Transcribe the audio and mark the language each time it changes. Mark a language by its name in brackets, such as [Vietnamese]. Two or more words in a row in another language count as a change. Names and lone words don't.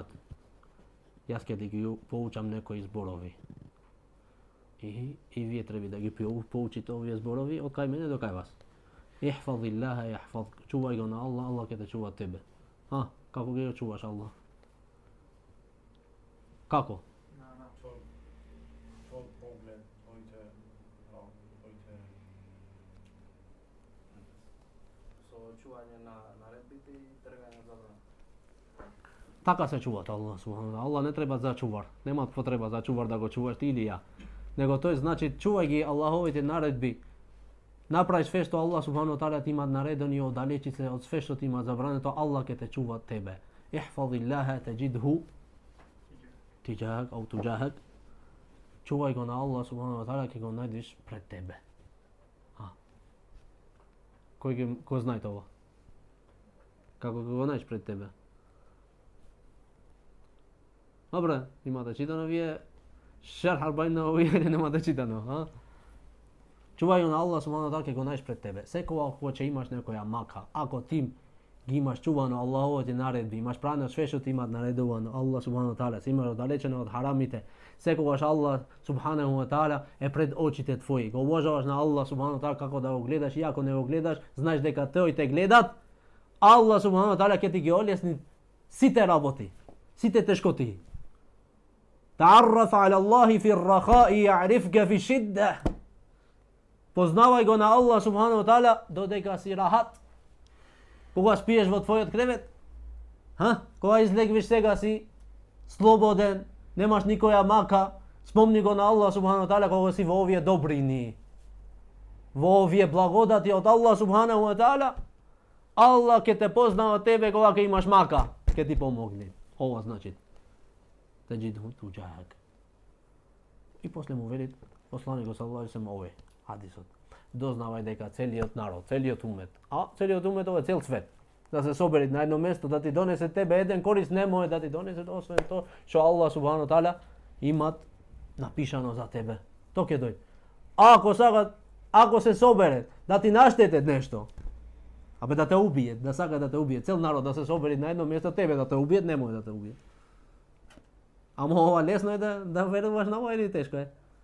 [Macedonian] Јас ќе ти ги поучам некои зборови. И вие треба да ги поучите овие зборови од кај мене до кај вас. [Arabic] احفظ الله يحفظك. [Macedonian] Чувај го на Аллах, Аллах ќе те чува тебе. Како ги чуваш Аллах? Како? Твој поглед, чување на naredbите и тргање забрана. Така се чува [Arabic] الله سبحانه. [Macedonian] Аллах не треба за чувар. Нема потреба за чувар да го чуваш ти или ја. Него тој значи чувај ги Аллаховите наредби. Направи све што [Arabic] الله سبحانه تعالى [Macedonian] ти има наредено и оддалечи се од све што ти има забрането, Аллах ќе те чува тебе. [Arabic] احفظ الله تجده تجاهك أو تجاهك. [Macedonian] Чувај го на [Arabic] الله سبحانه تعالى, [Macedonian] ќе го најдеш пред тебе. Кој знае тоа? Како го најдеш пред тебе? Добре, имате читано вие Шерх Арбаин или немате читано, Чувај го на [Arabic] الله سبحانه تعالى, [Macedonian] ќе го најдеш пред тебе. Секогаш кога ќе имаш некоја мака, ако ти ги имаш чувано Аллаховите наредби, имаш правено све што ти имаат наредувано [Arabic] الله سبحانه تعالى, [Macedonian] си имаш оддалечено од харамите, секогаш [Arabic] الله سبحانه تعالى [Macedonian] е пред очите твои. Го обожаваш на [Arabic] الله سبحانه تعالى [Macedonian] како да го гледаш и ако не го гледаш, знаеш дека тој те гледат, [Arabic] الله سبحانه تعالى [Macedonian] ќе ти ги олесни сите работи. [Albanian] si te shkoti. [Arabic] تعرف إلى الله في الرخاء يعرفك في الشدة. [Macedonian] Познавај го на [Arabic] الله سبحانه وتعالى, [Albanian] do te ka si rahat. [Macedonian] Кога спијеш во твојот кревет? Кога излегвиш сега си слободен, немаш никоја мака, спомни го на [Arabic] الله سبحانه وتعالى [Macedonian] кога си во овие добрини. Во овие благодати од [Arabic] الله سبحانه وتعالى, [Macedonian] Allah ќе те познава тебе кога ќе имаш мака, ќе ти помогне. Ова значи [Arabic] تجده تجاهك. [Macedonian] И после му вели посланикот [Arabic] صلى الله عليه وسلم [Macedonian] овој хадисот. Дознавај дека целиот народ, целиот умет, целиот умет ова е цел свет, да се собери на едно место, да ти донесе тебе еден корис, не може да ти донесе освен тоа што [Arabic] الله سبحانه وتعالى [Macedonian] имат напишано за тебе. Тоа ќе дојде. Ако се собере да ти наштетат нешто, абе да те убијат, да сака да те убијат, цел народ да се собери на едно место, тебе да те убијат, не може да те убијат. Ама ова лесно е да веруваш на ова или тешко е?